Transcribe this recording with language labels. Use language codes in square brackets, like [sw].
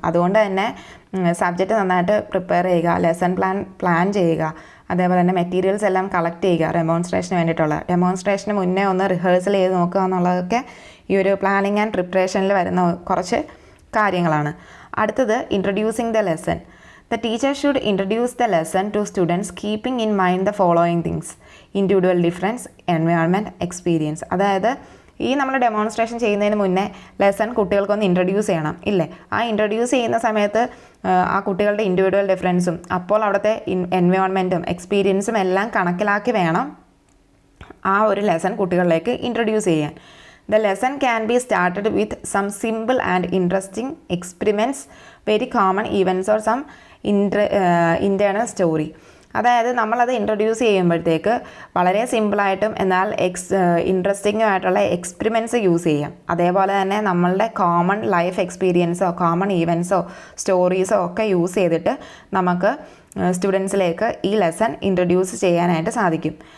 [ml] അതുകൊണ്ട് തന്നെ സബ്ജക്റ്റ് നന്നായിട്ട് പ്രിപ്പയർ ചെയ്യുക, ലെസൺ പ്ലാൻ ചെയ്യുക, അതേപോലെ തന്നെ മെറ്റീരിയൽസ് എല്ലാം കളക്ട് ചെയ്യുക ഡെമോൺസ്ട്രേഷന് വേണ്ടിയിട്ടുള്ള. ഡെമോൺസ്ട്രേഷന് മുന്നേ ഒന്ന് റിഹേഴ്സൽ ചെയ്ത് നോക്കുക എന്നുള്ളതൊക്കെ ഈ ഒരു പ്ലാനിങ് ആൻഡ് പ്രിപ്പറേഷനിൽ വരുന്ന കുറച്ച് കാര്യങ്ങളാണ്. [en] അടുത്തത് introducing the lesson. The teacher should introduce the lesson to students keeping in mind the following things: individual difference, environment, experience. [ml] അതായത് ഈ നമ്മൾ ഡെമോൺസ്ട്രേഷൻ ചെയ്യുന്നതിന് മുന്നേ ലെസൺ കുട്ടികൾക്കൊന്ന് ഇൻട്രൊഡ്യൂസ് ചെയ്യണം ഇല്ലേ? ആ ഇൻട്രൊഡ്യൂസ് ചെയ്യുന്ന സമയത്ത് ആ കുട്ടികളുടെ ഇൻഡിവിജ്വൽ ഡിഫറൻസും അപ്പോൾ അവിടുത്തെ എൻവയോൺമെൻറ്റും എക്സ്പീരിയൻസും എല്ലാം കണക്കിലാക്കി വേണം ആ ഒരു ലെസൺ കുട്ടികളിലേക്ക് ഇൻട്രൊഡ്യൂസ് ചെയ്യാൻ. [en] The lesson can be started with some simple and interesting experiments, very common events or some internal story. [ml] അതായത് നമ്മളത് ഇൻട്രൊഡ്യൂസ് ചെയ്യുമ്പോഴത്തേക്ക് വളരെ സിമ്പിളായിട്ടും എന്നാൽ ഇൻട്രസ്റ്റിംഗും ആയിട്ടുള്ള എക്സ്പെരിമെൻറ്റ്സ് യൂസ് ചെയ്യാം. അതേപോലെ തന്നെ നമ്മളുടെ കോമൺ ലൈഫ് എക്സ്പീരിയൻസോ കോമൺ ഈവൻസോ സ്റ്റോറീസോ ഒക്കെ യൂസ് ചെയ്തിട്ട് നമുക്ക് സ്റ്റുഡൻസിലേക്ക് ഈ ലെസൺ ഇൻട്രൊഡ്യൂസ് ചെയ്യാനായിട്ട് സാധിക്കും.